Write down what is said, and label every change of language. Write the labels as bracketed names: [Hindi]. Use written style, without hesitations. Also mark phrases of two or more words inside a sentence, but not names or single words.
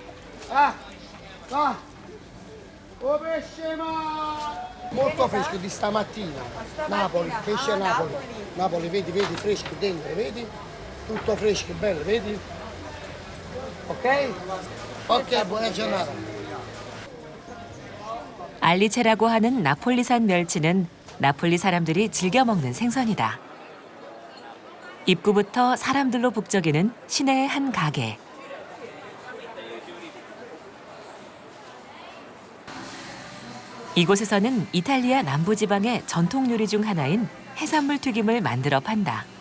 [Italian] Ah, va. Oh pesce ma. Molto fresco di stamattina. Napoli, pesce Napoli. Napoli, vedi, vedi, fresco dentro, vedi? Tutto fresco, bello, vedi? Ok? Ok, buona giornata. [Korean] 알리체라고 하는 나폴리산 멸치는 나폴리 사람들이 즐겨 먹는 생선이다. 입구부터 사람들로 북적이는 시내의 한 가게. 이곳에서는 이탈리아 남부지방의 전통 요리 중 하나인 해산물 튀김을 만들어 판다.